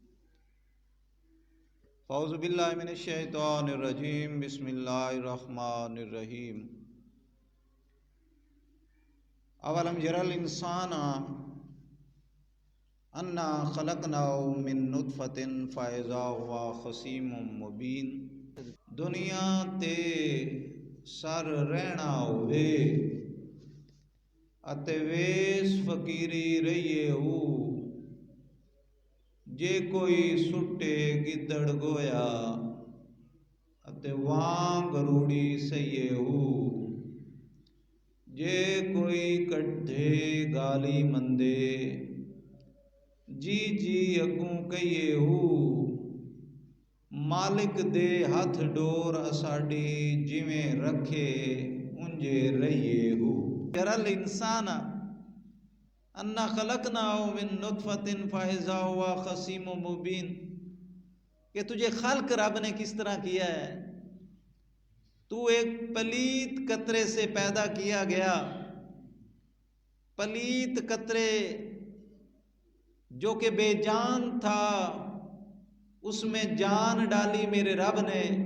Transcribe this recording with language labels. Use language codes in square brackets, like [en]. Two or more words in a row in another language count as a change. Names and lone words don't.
[ar] اعوذ باللہ من الشیطان الرجیم بسم اللہ الرحمن الرحیم اولم یر الانسان انا خلقناه من نطفۃ فاذا هو خصیم مبین [pa] دنیا تے سر رہنا ہوئے اتے ویس فقیری رہیے ہو جے کوئی سٹے گدڑ گویا اتے وانگ روڑی سیے ہو جے کوئی کٹھے گالی مندے جی جی اگوں کہیے ہو مالک دے ہاتھ ڈور اساڈی جویں رکھے انجے رہیے ہو [ar] یرا الانسان انا خلقناه من نطفۃ فاذا هو خصیم مبین [ur] کہ تجھے خلق رب نے کس طرح کیا ہے، تو ایک پلیت قطرے سے پیدا کیا گیا، پلیت قطرے جو کہ بے جان تھا اس میں جان ڈالی میرے رب نے،